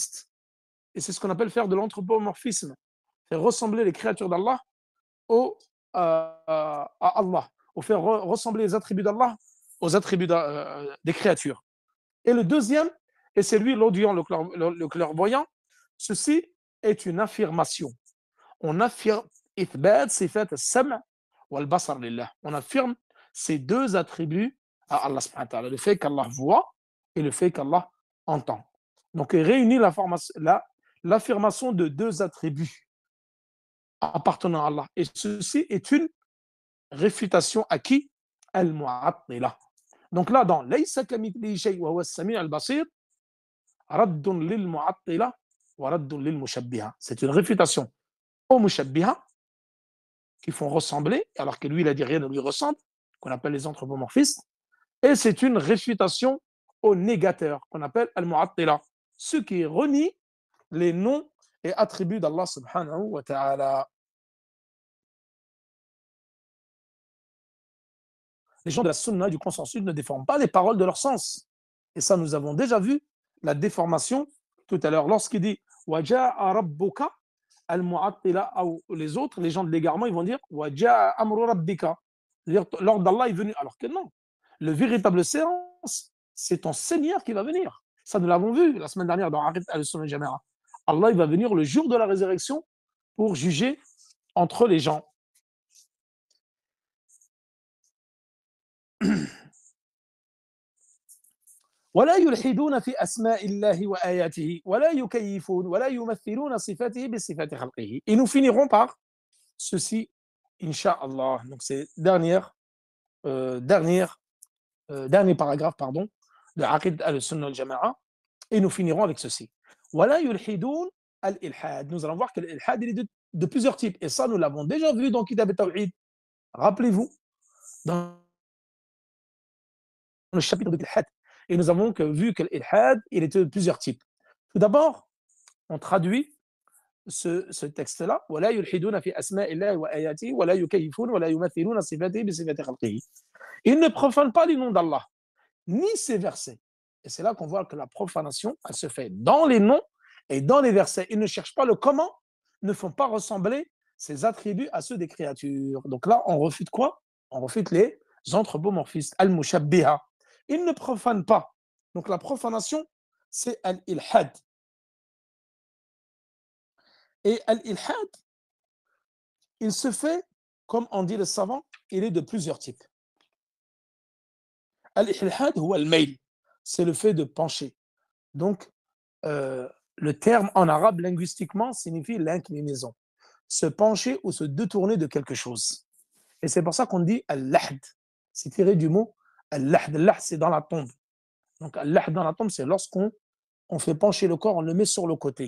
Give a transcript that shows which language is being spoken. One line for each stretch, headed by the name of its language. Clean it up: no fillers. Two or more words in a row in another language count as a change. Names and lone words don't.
French: Et c'est ce qu'on appelle faire de l'anthropomorphisme, faire ressembler les créatures d'Allah à Allah, ou faire ressembler les attributs d'Allah aux attributs des créatures. Et le deuxième, et c'est lui l'audient, le clairvoyant, ceci est une affirmation. On affirme
Arabic: إثبات صفات السمع والبصر لله.
French: On affirme ces deux attributs à
Arabic: الله سبحانه وتعالى,
French: le fait qu'Allah voit et le fait qu'Allah entend. Donc, il réunit l'affirmation de deux attributs appartenant à Allah. Et ceci est une réfutation à qui? Al-Mu'attila. Donc là, dans
Arabic: ليس كمثله شيء وهو السميع البصير، رد للمعطلة ورد للمشبهة.
French: C'est une réfutation aux mushabbiha qui font ressembler, alors que lui, il a dit rien ne lui ressemble, qu'on appelle les anthropomorphistes. Et c'est une réfutation aux négateurs, qu'on appelle al-mu'attila, ceux qui renient les noms et attributs d'
Arabic: الله سبحانه وتعالى.
French: Les gens de la sunna du consensus ne déforment pas les paroles de leur sens. Et ça, nous avons déjà vu la déformation tout à l'heure. Lorsqu'il dit
Arabic: وجاء ربك المعطلة,
French: ou les autres, les gens de l'égarement, ils vont dire
Arabic: وجاء أمر ربك.
French: C'est-à-dire, l'ordre d'Allah est venu. Alors que non. Le véritable sens, c'est ton Seigneur qui va venir. Ça, nous l'avons vu la semaine dernière dans Aqid al-Sunnah al-Jama'a. Allah, il va venir le jour de la résurrection pour juger entre les gens.
Arabic: ولا يلحدون في أسماء الله وآياته ولا يكيفون ولا يمثلون صفاته بصفات خلقه.
French: Et nous finirons par ceci, Inch'Allah. Donc c'est dernier paragraphe, pardon, de Aqid al-Sunnah al-Jama'a. Et nous finirons avec ceci.
Arabic: ولا يلحدون al-ilhad.
French: Nous allons voir que l'ilhad est de plusieurs types. Et ça, nous l'avons déjà vu dans Kitab al-Tawhid. Rappelez-vous, dans le chapitre de l'ilhad. Et nous avons vu que l'ilhad, il était de plusieurs types. Tout d'abord, on traduit ce texte-là.
Arabic: ولا يلحدون في أسماء الله وآياته ولا يكيفون ولا يمثلون صفاته بصفات خلقه.
French: Ils ne profanent pas les noms d'Allah, ni ses versets. Et c'est là qu'on voit que la profanation, elle se fait dans les noms et dans les versets. Ils ne cherchent pas le comment, ne font pas ressembler ses attributs à ceux des créatures. Donc là, on refute quoi? On refute les anthropomorphistes, al-mushabbiha. Ils ne profanent pas. Donc la profanation, c'est al-ilhad. Et al-ilhad, il se fait, comme on dit le savant, il est de plusieurs types.
Arabic: الإلحاد هو الميل,
French: c'est le fait de pencher. Donc, le terme en arabe linguistiquement signifie l'inclinaison. Se pencher ou se détourner de quelque chose. Et c'est pour ça qu'on dit al-lahd. C'est tiré du mot al-lahd. Al-lahd, c'est dans la tombe. Donc, al-lahd dans la tombe, c'est lorsqu'on fait pencher le corps, on le met sur le côté.